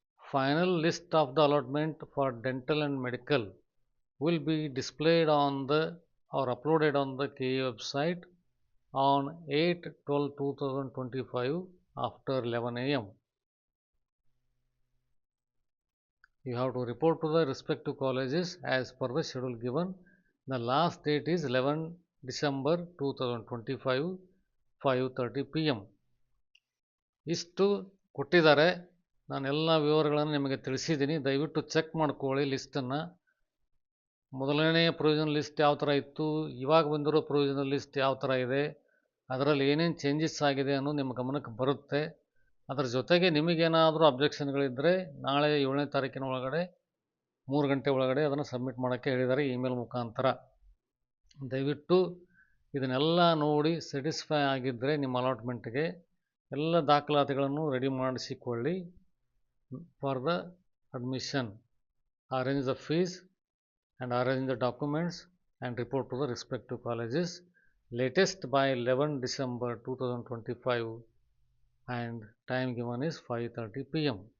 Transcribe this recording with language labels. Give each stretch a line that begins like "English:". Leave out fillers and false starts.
English: Final list of the allotment for dental and medical will be displayed on the or uploaded on the KE website on 8/12/2025 after 11 a.m. You have to report to the respective colleges as per the schedule given. The last date is 11 December 2025 5:30 p.m.
Kannada: ಇಷ್ಟು ಕೊಟ್ಟಿದ್ದಾರೆ. ನಾನೆಲ್ಲ ವಿವರಗಳನ್ನು ನಿಮಗೆ ತಿಳಿಸಿದ್ದೀನಿ. ದಯವಿಟ್ಟು check ಮಾಡ್ಕೊಳ್ಳಿ ಲಿಸ್ಟನ್ನು. ಮೊದಲನೇ provisional list ಯಾವ ಥರ ಇತ್ತು, ಇವಾಗ ಬಂದಿರೋ ಪ್ರೊವಿಷನಲ್ ಲಿಸ್ಟ್ ಯಾವ ಥರ ಇದೆ, ಅದರಲ್ಲಿ ಏನೇನು ಚೇಂಜಸ್ ಆಗಿದೆ ಅನ್ನೋದು ನಿಮ್ಮ ಗಮನಕ್ಕೆ ಬರುತ್ತೆ. ಅದರ ಜೊತೆಗೆ ನಿಮಗೇನಾದರೂ ಅಬ್ಜೆಕ್ಷನ್ಗಳಿದ್ದರೆ ನಾಳೆ 7ನೇ ತಾರೀಕಿನ ಒಳಗಡೆ 3 ಗಂಟೆ ಒಳಗಡೆ ಅದನ್ನು ಸಬ್ಮಿಟ್ ಮಾಡೋಕ್ಕೆ ಹೇಳಿದ್ದಾರೆ ಇಮೇಲ್ ಮುಖಾಂತರ. ದಯವಿಟ್ಟು ಇದನ್ನೆಲ್ಲ ನೋಡಿ ಸ್ಯಾಟಿಸ್ಫೈ ಆಗಿದ್ದರೆ ನಿಮ್ಮ ಅಲಾಟ್ಮೆಂಟ್ಗೆ ಎಲ್ಲ ದಾಖಲಾತಿಗಳನ್ನು ready ಮಾಡಿಸಿಕೊಳ್ಳಿ. For the admission, arrange the fees
English: and arrange the documents and report to the respective colleges latest by 11 December 2025 and time given is 5:30 p.m.